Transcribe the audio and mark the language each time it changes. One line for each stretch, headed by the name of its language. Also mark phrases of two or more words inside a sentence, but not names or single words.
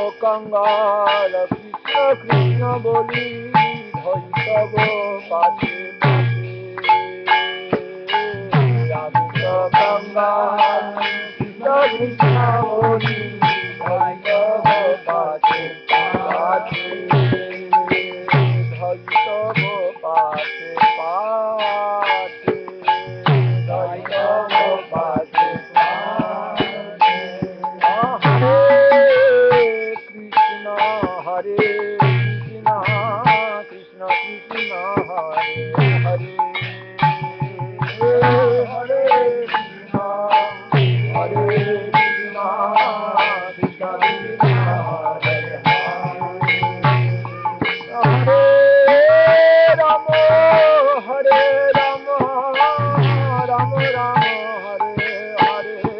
Bangla: গঙ্গার কৃষ্ণ কৃষ্ণ বলি ধরি তব পাশে পাশে আমি তো গঙ্গার কৃষ্ণ কৃষ্ণ বলি ধরি তব পাশে পাশে ধরি তব পাশে পাশে ধরি তব পাশে পাশে
Sanskrit: हरे कृष्ण, कृष्ण कृष्ण, हरे हरे, हरे कृष्ण, हरे कृष्ण, कृष्ण कृष्ण, हरे हरे, हरे राम, हरे राम, राम राम, हरे हरे,